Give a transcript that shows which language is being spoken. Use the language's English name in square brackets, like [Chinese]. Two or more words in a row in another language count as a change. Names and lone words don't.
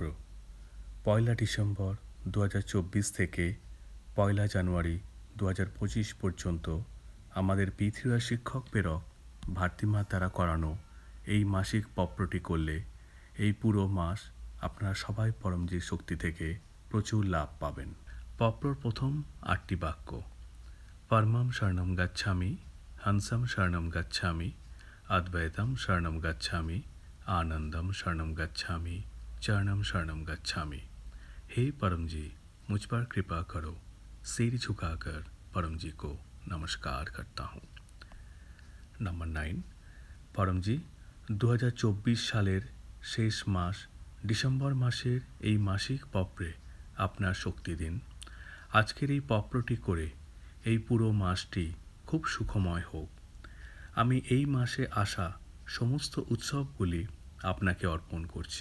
[Bangla] 1 ডিসেম্বর 2024 থেকে 1 জানুয়ারি 2025 পর্যন্ত আমাদের পৃথিবীর শিক্ষক প্রেরক ভারতীমার দ্বারা করানো এই মাসিক পত্রটি করলে এই পুরো মাস আপনারা সবাই পরমজির শক্তি থেকে প্রচুর লাভ পাবেন। পত্রর প্রথম 8টি বাক্য: [Sanskrit] परमम शरणम गच्छामि, हंसम शरणम गच्छामि, अद्वैतम शरणम गच्छामि, आनंदम शरणम गच्छामि, चरणम शरणम गच्छामि। [Hindi] हे परम जी, मुझ पर कृपा करो। सिर झुकाकर परम जी को नमस्कार करता हूँ। [Bangla] नंबर 9, परम जी 2024 সালের শেষ মাস ডিসেম্বর মাসের এই মাসিক পত্রে আপনার শক্তি দিন। আজকের এই পত্রটি করে এই পুরো মাসটি খুব সুখময় হোক। আমি এই মাসে আসা সমস্ত উৎসবগুলি আপনাকে অর্পণ করছি।